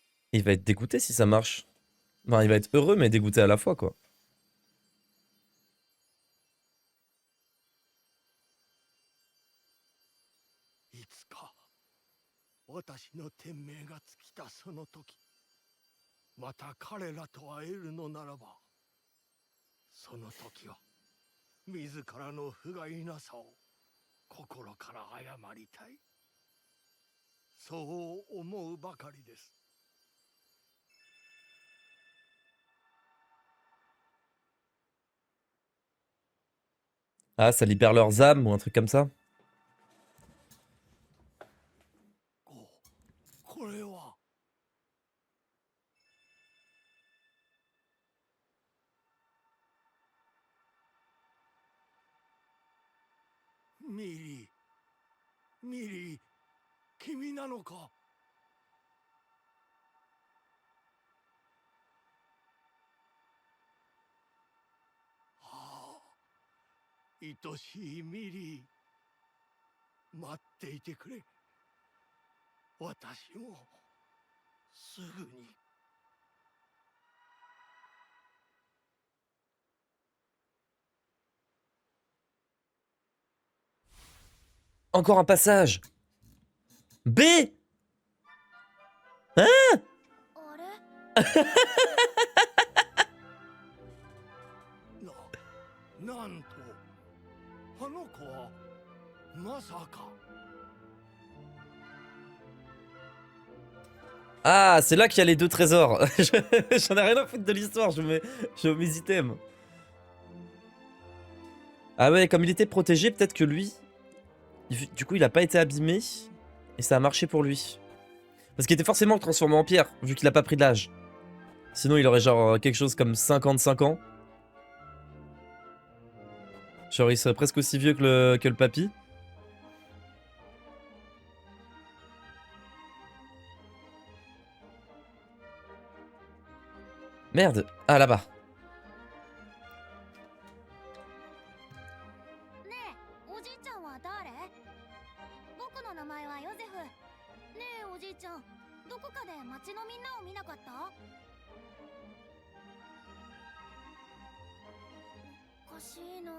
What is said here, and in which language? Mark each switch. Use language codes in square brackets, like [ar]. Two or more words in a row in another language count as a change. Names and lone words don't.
[fr] Il va être dégoûté si ça marche. Enfin, il va être heureux mais dégoûté à la fois, quoi. [ja] いつか私の天命が尽きたその時、また彼らと会えるのならば、その時は自らの不甲斐なさを心から謝りたい。そう思うばかりです。 [fr] Ah, ça libère leurs âmes ou un truc comme ça. [ja] これはミリー、ミリー、君なのか。ああ、愛しいミリー、待っていてくれ。私もすぐに。 [fr] Encore un passage. B. [ja] あれなんとあの子はまさか。 [fr] Ah, c'est là qu'il y a les deux trésors. J'en ai rien à foutre de l'histoire, je mets mes items. Ah ouais, comme il était protégé, peut-être que lui... Du coup, il a pas été abîmé. Et ça a marché pour lui. Parce qu'il était forcément transformé en pierre, vu qu'il a pas pris de l'âge. Sinon, il aurait genre quelque chose comme 55 ans. Genre, il serait presque aussi vieux que le papy. Merde. Ah, là-bas. [ja] ねえ、おじいちゃんは誰？僕の名前はヨゼフ。ねえ、おじいちゃん、どこかで町のみんなを見なかった？おかしいな。